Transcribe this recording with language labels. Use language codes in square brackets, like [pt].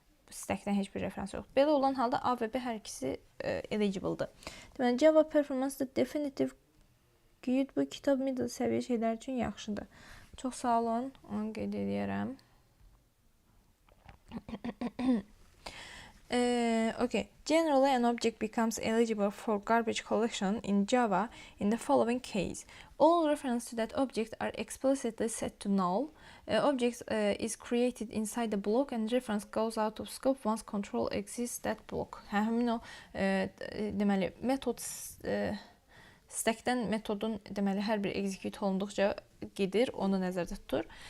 [az] Stackdən heç bir referans yoxdur. Belə olan halda A və B hər ikisi eligible'dır. Deməli, Java performance definitive good. Bu kitab middle səviyyə şeylər üçün yaxşıdır. Çox sağ olun, onu qeyd edirəm. Okay. [en] Generally, an object becomes eligible for garbage collection in Java in the following case. All references to that object are explicitly set to null. Object is created inside the block and reference goes out of scope once control exists that block. [az] Həmin o, deməli, metod stackdən metodun deməli hər bir execute olunduqca gedir, onu nəzərdə tutur.